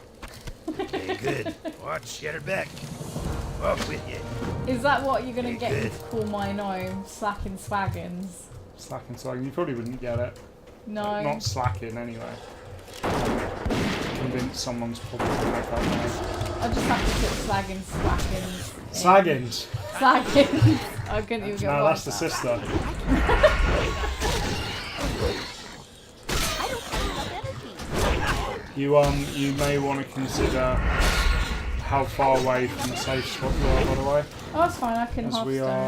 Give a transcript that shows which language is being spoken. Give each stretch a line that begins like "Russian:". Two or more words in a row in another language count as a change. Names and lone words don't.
English: Okay, good. Watch, get her back. Off with you. Is that what you're going to get me Good. to call my gnome? Slacking Swaggins? Slacking Swaggins, you probably wouldn't get it. No. Not slacking anyway. Convinced someone's probably going to make that noise. I just have to put slagging Swaggins. Slaggins! Slaggins. I couldn't even get No, past that's the that. sister. I don't have enough energy. You may want to consider how far away from the safe spot you are, by the way. Oh, that's fine. I can As half we are